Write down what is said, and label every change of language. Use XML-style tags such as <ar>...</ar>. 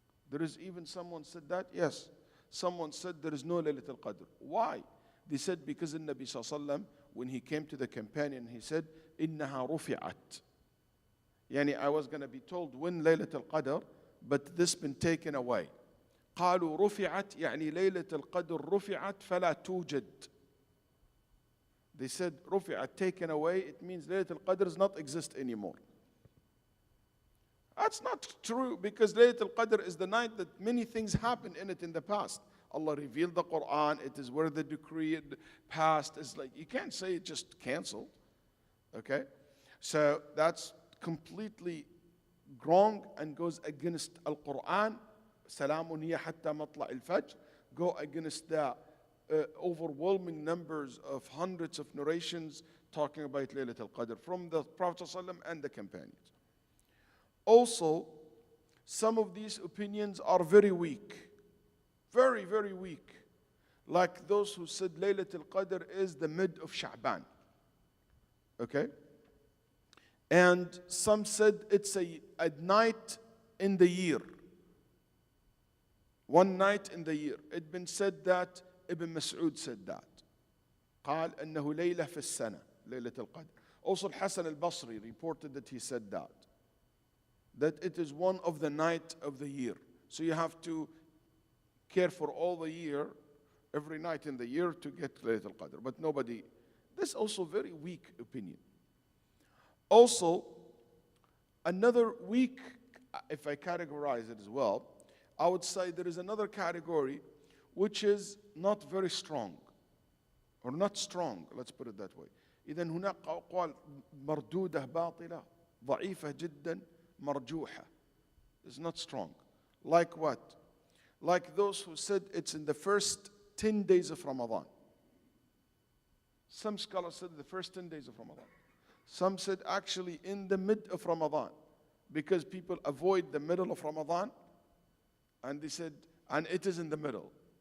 <en>There is even someone said that? Yes. Someone said there is no Laylat al-Qadr. Why? They said because the Nabi sallallahu alaihi wasallam, when he came to the companion, he said,</en> <ar>إِنَّهَا رُفِعَتْ.</ar> <en>Yani I was going to be told when Laylat al-Qadr, but this been taken away.</en> <ar>قالوا رفعت يعني ليلة القدر رفعت فلا توجد.</ar> <en>They said رفعت, taken away, it means Laylat al-Qadr does not exist anymore. That's not true because Laylat al-Qadr is the night that many things happened in it in the past. Allah revealed the Quran, it is where the decree passed. It's like, you can't say it just canceled. Okay? So that's completely wrong and goes against Al-Quran.</en> <ar>Salamun hiya hatta matla' al-fajr.</ar> <en>Go against the overwhelming numbers of hundreds of narrations talking about Laylat al-Qadr from the Prophet ﷺ and the companions. Also, some of these opinions are very weak. Very, very weak. Like those who said Laylat al-Qadr is the mid of Sha'ban. Okay? And some said it's a night in the year. One night in the year. It's been said that Ibn Mas'ud said that.</en> <ar>قال أنه ليلة في السنة ليلة القدر.</ar> <en>Also Al-Hasan al-Basri reported that he said that. That it is one of the night of the year. So you have to care for all the year, every night in the year to get Laylat al-Qadr. But nobody, this is also very weak opinion. Also, another weak, if I categorize it as well, I would say there is another category which is not very strong, or not strong, let's put it that way.</en> <ar>إذن هناك أقوال مردودة باطلة ضعيفة جدا مرجوحة.</ar> <en>It's not strong. Like what? Like those who said it's in the first 10 days of Ramadan. Some scholars said the first 10 days of Ramadan. Some said actually in the mid of Ramadan, because people avoid the middle of Ramadan, and they said, and it is in the middle.</en>